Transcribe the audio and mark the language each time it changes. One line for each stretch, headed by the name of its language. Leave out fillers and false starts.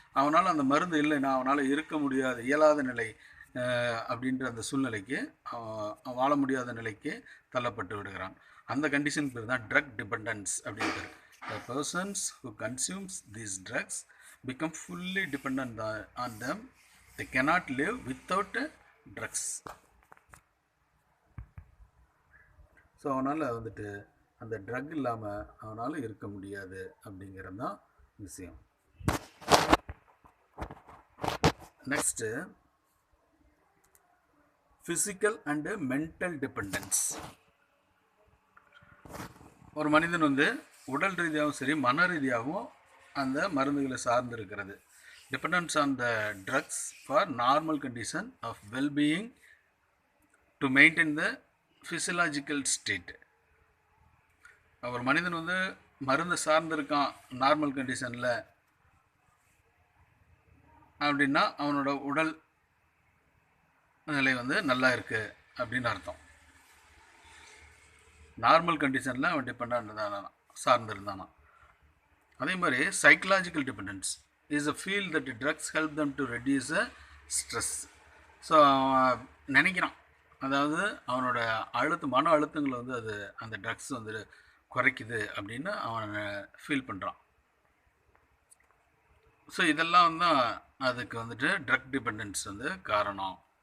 Tamil: அவனால் அந்த மருந்து இல்லைன்னா அவனால் இருக்க முடியாத இயலாத நிலை அப்படின்ற அந்த சூழ்நிலைக்கு அவன் வாழ முடியாத நிலைக்கு தள்ளப்பட்டு விடுகிறான். அந்த கண்டிஷன் பேர் தான் ட்ரக் டிபெண்டன்ஸ் அப்படின்ட்டு.
English: The persons who consumes these drugs become fully dependent on them. They cannot live without drugs.
Tamil: So அவனால் வந்துட்டு அந்த ட்ரக் இல்லாமல் அவனால் இருக்க முடியாது அப்படிங்கிறது தான் விஷயம்.
English: Next physical and mental dependence.
Tamil: ஒரு மனிதன் வந்து உடல் ரீதியாகவும் சரி மன ரீதியாகவும் அந்த மருந்துகளை சார்ந்து இருக்கிறது.
English: Dependence on the drugs for normal condition of well-being to maintain the physiological state.
Tamil: ஒரு மனிதன் வந்து மருந்து சார்ந்திருக்கான் நார்மல் கண்டிஷனில் அப்படின்னா அவனோட உடல் நிலை வந்து நல்லா இருக்குது அப்படின்னு அர்த்தம். நார்மல் கண்டிஷனில் அவன் டிபெண்டாக இருந்தானா, சார்ந்திருந்தானா. அதே மாதிரி
English: Psychological dependence is a feel that drugs help them to reduce the stress.
Tamil: So அவன் நினைக்கிறான், அதாவது அவனோட மன அழுத்தங்களை வந்து அது அந்த ட்ரக்ஸ் வந்து குறைக்குது அப்படின்னு அவன் ஃபீல் பண்ணுறான். ஸோ இதெல்லாம் தான் அதுக்கு வந்துட்டு ட்ரக் டிபெண்டன்ஸ் வந்து காரணம்.